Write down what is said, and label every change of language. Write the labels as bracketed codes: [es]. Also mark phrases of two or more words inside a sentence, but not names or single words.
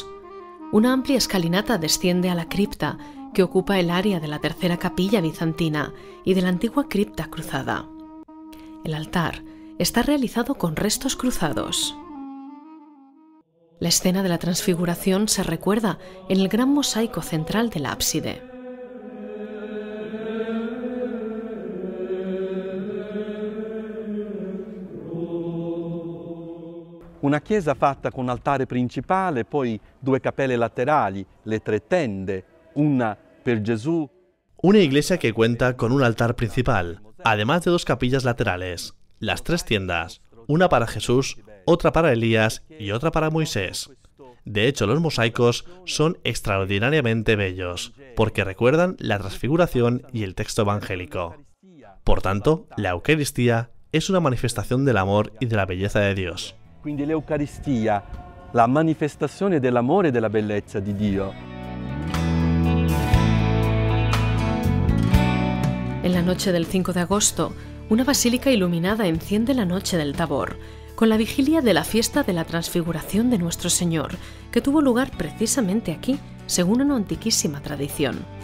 [es] Una amplia escalinata desciende a la cripta, que ocupa el área de la tercera capilla bizantina y de la antigua cripta cruzada. El altar, está realizado con restos cruzados. La escena de la Transfiguración se recuerda en el gran mosaico central del ábside. [it] Una chiesa fatta con altare principale, poi 2 cappelle laterali, le 3 tende, una per Gesù. [es] Una iglesia que cuenta con un altar principal, además de 2 capillas laterales, las 3 tiendas, una para Jesús, otra para Elías y otra para Moisés. De hecho, los mosaicos son extraordinariamente bellos, porque recuerdan la transfiguración y el texto evangélico. Por tanto, la Eucaristía es una manifestación del amor y de la belleza de Dios. [it] Quindi l'Eucaristia, la manifestazione dell'amore e della bellezza di Dio. [es] En la noche del 5 de agosto, una basílica iluminada enciende la noche del Tabor, con la vigilia de la fiesta de la Transfiguración de Nuestro Señor, que tuvo lugar precisamente aquí, según una antiquísima tradición.